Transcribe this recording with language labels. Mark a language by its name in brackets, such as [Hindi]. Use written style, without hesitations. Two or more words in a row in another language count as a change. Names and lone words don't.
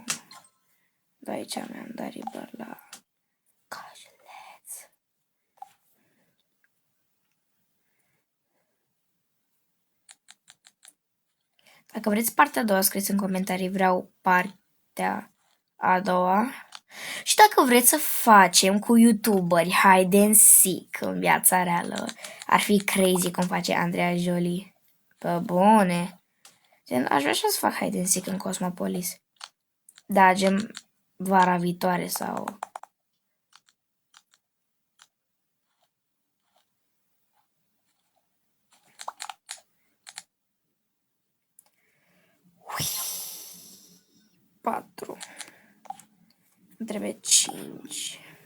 [Romanian] De aici mi-am dat river la Cașleț. Dacă vreți partea a doua, scrieți în comentarii, vreau partea a doua. Și dacă vreți să facem cu youtuberi [English] hide and seek [Romanian] în viața reală, ar fi crazy cum face Andreea Jolie. Pe bune. Gen, aș vrea să fac [English] hide and seek [Romanian] în Cosmopolis. Da, gen vara viitoare sau... Ui. 4. Îmi trebuie 5.